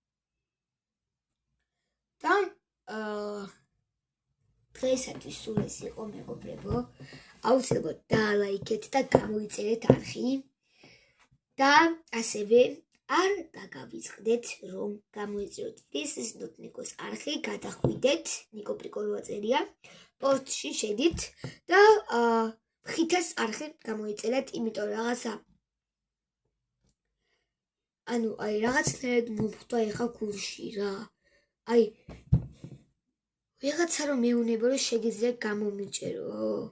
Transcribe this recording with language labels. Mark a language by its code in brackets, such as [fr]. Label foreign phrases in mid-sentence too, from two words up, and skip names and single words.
[ka] და დღეისათვის სულ ეს იყო მეგობრებო. აუცილებლად დაალაიქეთ და გამოიწერეთ არხი და ასევე არ დაგავიწყდეთ რომ გამოიწეროთ [en] this is not Nico's [ka] არხი, გადახვიდეთ Nico პრიკოლოა წერია, პოსტში შედით და ხითას არხი გამოიწერეთ, იმიტომ რაღაცა ანუ აი რაღაცნაირად მომხვდა ეხა გულში რა. აი ვიღაცა რომ მეუნება რომ შეგიძლია გამომიჭერო.